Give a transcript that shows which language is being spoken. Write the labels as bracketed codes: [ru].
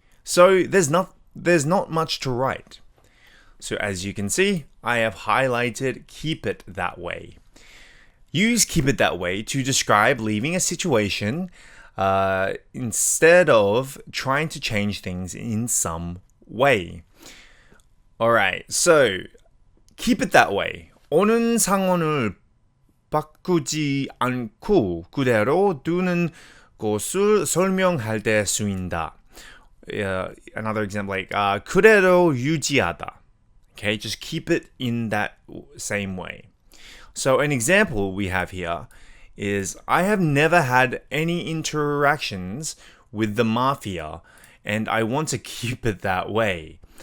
[en] So there's not much to write. So as you can see, I have highlighted keep it that way. Use keep it that way to describe leaving a situation instead of trying to change things in some way. Alright, so keep it that way. [ko] 오는 상황을 바꾸지 않고 그대로 두는 것을 설명할 때 쓰인다. [en] Another example, like [ko] 그대로 유지하다. [en] Okay, just keep it in that same way. So an example we have here is I have never had any interactions with the mafia and I want to keep it that way.